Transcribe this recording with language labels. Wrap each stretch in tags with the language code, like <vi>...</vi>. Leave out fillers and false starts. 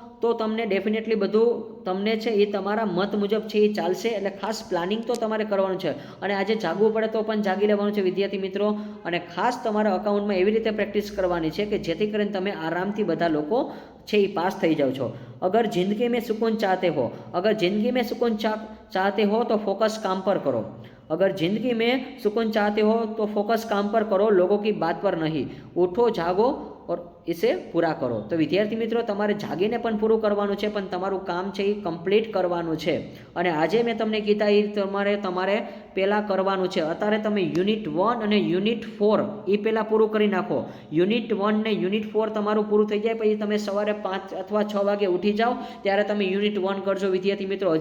<gu>તો તમને ડેફિનેટલી બધું તમને છે એ તમારા મત મુજબ છે એ ચાલશે. એટલે ખાસ પ્લાનિંગ તો તમારે કરવાનું છે. અને આજે જાગવું પડે તો પણ જાગી લેવાનું છે વિદ્યાર્થી મિત્રો. અને ખાસ તમારા અકાઉન્ટમાં એવી રીતે પ્રેક્ટિસ કરવાની છે કે જેથી કરીને તમે આરામથી બધા લોકો છે એ પાસ થઈ જાઓ છો.</gu> <hi>अगर ज़िंदगी में सुकून चाहते हो, अगर ज़िंदगी में सुकून चाहते हो तो फोकस काम पर करो. अगर ज़िंदगी में सुकून चाहते हो तो फोकस काम पर करो, लोगों की बात पर नहीं. उठो, जागो और इसे पूरा કરો.</hi> <gu>તો વિદ્યાર્થી મિત્રો તમારે જાગીને પણ પૂરું કરવાનું છે, પણ તમારું કામ છે એ કમ્પ્લીટ કરવાનું છે. અને આજે મેં તમને કીધા એ તમારે પહેલાં કરવાનું છે. અત્યારે તમે યુનિટ 1 અને યુનિટ 4 એ પહેલાં પૂરું કરી નાખો. યુનિટ 1 ને યુનિટ 4 તમારું પૂરું થઈ જાય પછી તમે સવારે 5 અથવા 6 વાગે ઉઠી જાઓ ત્યારે તમે યુનિટ 1 કરજો વિદ્યાર્થી મિત્રો.</gu>